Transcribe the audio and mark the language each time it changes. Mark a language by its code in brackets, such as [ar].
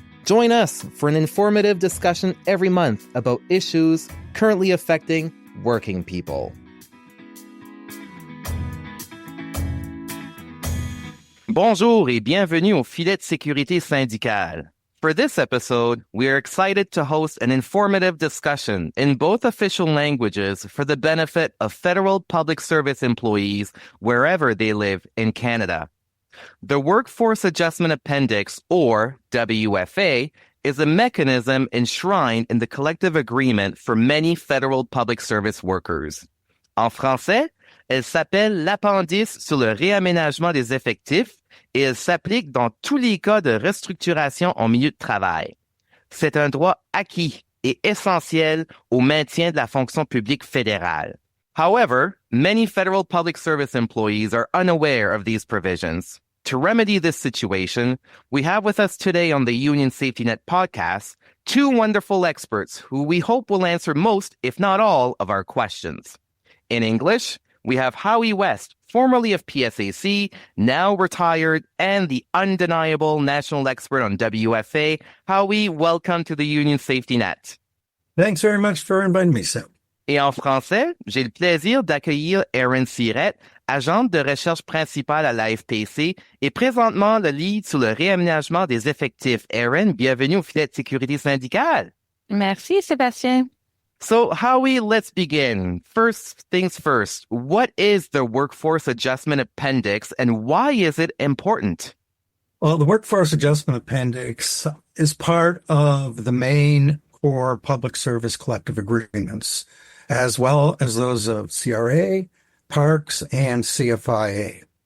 [en] Join us for an informative discussion every month about issues currently affecting working people. [fr] Bonjour et bienvenue au filet de sécurité syndicale. [en] For this episode, we are excited to host an informative discussion in both official languages for the benefit of federal public service employees wherever they live in Canada. The Work Force Adjustment Appendix, or WFA, is a mechanism enshrined in the collective agreement for many federal public service workers. [fr] En français, elle s'appelle l'appendice sur le réaménagement des effectifs et elle s'applique dans tous les cas de restructuration en milieu de travail. C'est un droit acquis et essentiel au maintien de la fonction publique fédérale. [en] However, many federal public service employees are unaware of these provisions. To remedy this situation, we have with us today on the Union Safety Net podcast two wonderful experts who we hope will answer most, if not all, of our questions. In English, we have Howie West, formerly of PSAC, now retired, and the undeniable national expert on WFA. Howie, welcome to the Union Safety Net. Thanks very much for inviting me, Sam. [fr] Et en français, j'ai le plaisir d'accueillir Erin Sirett, agente de recherche principale à la FPC et présentement le lead sur le réaménagement des effectifs. Erin, bienvenue au filet de sécurité syndicale. Merci, Sébastien. [en] So, Howie, let's begin. First things first, what is the Workforce Adjustment Appendix and why is it important? Well, the Workforce Adjustment Appendix is part of the main core public service collective agreements, as well as those of CRA, Parks, and CFIA.